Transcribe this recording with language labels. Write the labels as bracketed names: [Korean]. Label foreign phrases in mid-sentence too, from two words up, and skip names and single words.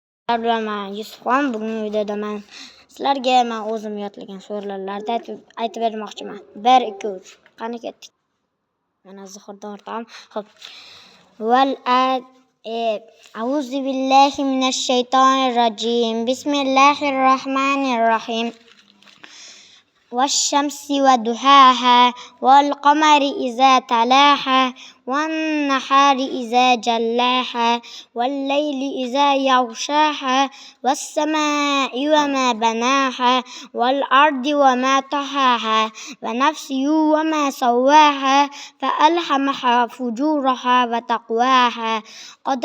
[Uzbek] Men Yusufxon. Bugungi videoda men sizlarga o'zim yodlagan suralarni aytib bermoqchiman. 1 2 3. Qani ketdik. Mana Zuhurdan o'rtog'im. Xo'p. [Arabic] أعوذ بالله من الشيطان الرجيم. بسم الله الرحمن الرحيم. والشمس وضحاها والقمر إذا تلاها والنهار إذا جلاها والليل إذا يغشاها والسماء وما بناها والأرض وما طحاها ونفس وما سواها فألهمها فجورها وتقواها قد